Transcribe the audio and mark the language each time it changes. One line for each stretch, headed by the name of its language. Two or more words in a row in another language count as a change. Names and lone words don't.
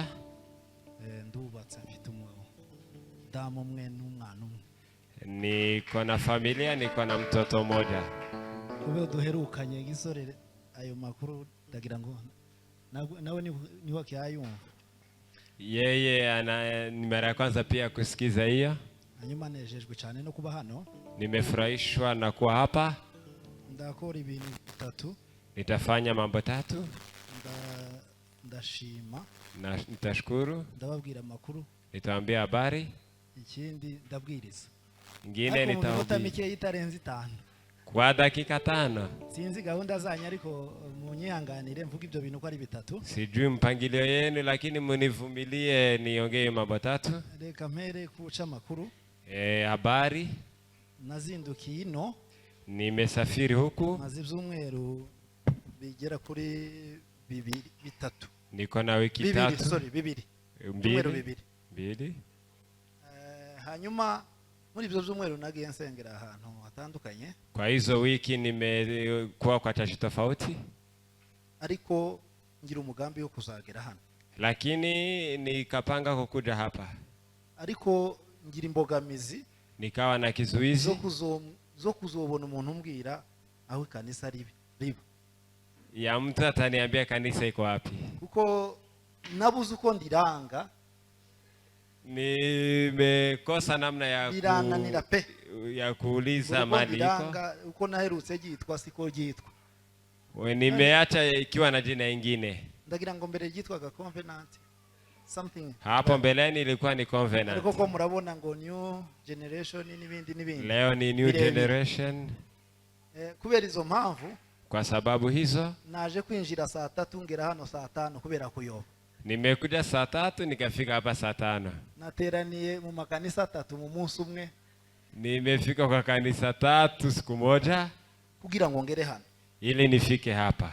Rundi: Ndubatse mfite umudamu umwe n'umwana umwe.
Swahili: Niko na familia, niko na mtoto mmoja.
Rundi: Kube duherukanye gisore ayo makuru ndagira ngo nawe niho kyayumva.
Swahili: Yeye ni mara ya kwanza pia kusikiza hiyo.
Rundi: Hanyuma nejejwe cyane no kuba hano.
Swahili: Nimefurahishwa na kuwa hapa.
Rundi: Ndakora ibintu bitatu.
Swahili: Nitafanya mambo 3.
Rundi: Ndashima.
Swahili: Na nitashukuru.
Rundi: Ndababwira amakuru.
Swahili: Nitawaambia habari.
Rundi: Ikindi ndabwiriza.
Swahili: Ingine nitahubiri. Itarenze 5. Kwa dakika 5.
Rundi: Sinzi gahunda zanyu ariko munyihanganire mvuga ibyo bintu ko ari bitatu.
Swahili: Sijui mpangilio yenu, lakini munivumilie niongee mambo 3.
Rundi: Reka mpere kuca amakuru.
Swahili: Habari.
Rundi: Nazindukiye ino.
Swahili: Nimesafiri huku.
Rundi: Maze ibyumweru bigera kuri 3.
Swahili: Niko na wiki 3. Sorry, 2. 2.
Rundi: Hanyuma muri ibyo byumweru nagiye nsengera ahantu hatandukanye.
Swahili: Kwa hizo wiki nimekuwa kwa chachi tofauti,
Rundi: ariko ngira umugambi wo kuzagera hano.
Swahili: Lakini nikapanga kukuja hapa.
Rundi: Ariko ngira imbogamizi,
Swahili: nikawa na kizuizi
Rundi: zo kuzobona umuntu umbwira aho kanisa riba.
Swahili: Ya mtu ataniambia kanisa iko wapi.
Rundi: Kuko nabuze uko ndiranga.
Swahili: Nimekosa namna ya kuuliza mali iko.
Rundi: Uko naherutse gitwa siko gitwa.
Swahili: Nimeacha ikiwa na jina ingine.
Rundi: Ndagira ngo mbere gitwaga Covenant something.
Swahili: Hapo mbeleni ilikuwa ni Covenant.
Rundi: Ariko ko murabona ngo New Generation n'ibindi.
Swahili: Leo ni New Generation.
Rundi: Kubera izo mpamvu.
Swahili: Kwa sababu hizo.
Rundi: Naje kwinjira saa 3 ngera hano saa 5 kubera kuyoba.
Swahili: Nimekuja saa 3 nikafika hapa saa 5.
Rundi: Nateraniye mu makanisa 3 mu munsi umwe.
Swahili: Nimefika kwa kanisa 3 siku moja
Rundi: kugira ngo ngere hano.
Swahili: Ili nifike hapa.